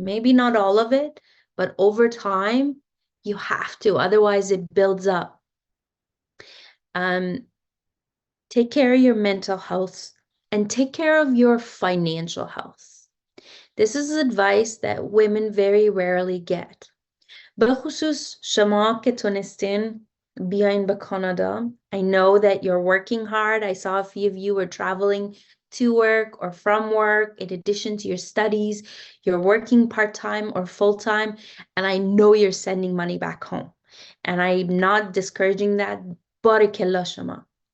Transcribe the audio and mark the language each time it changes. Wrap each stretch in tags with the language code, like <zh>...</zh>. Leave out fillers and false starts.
<en>Maybe not all of it, but over time, you have to, otherwise it builds up. Take care of your mental health and take care of your financial health. This is advice that women very rarely get.</en> <fa>بخصوص شما که تونستین بیاین به Canada.</fa> <en>I know that you're working hard. I saw a few of you were traveling to work or from work in addition to your studies. You're working part-time or full-time, and I know you're sending money back home. And I'm not discouraging that.</en> <fa>Barakallah shama.</fa>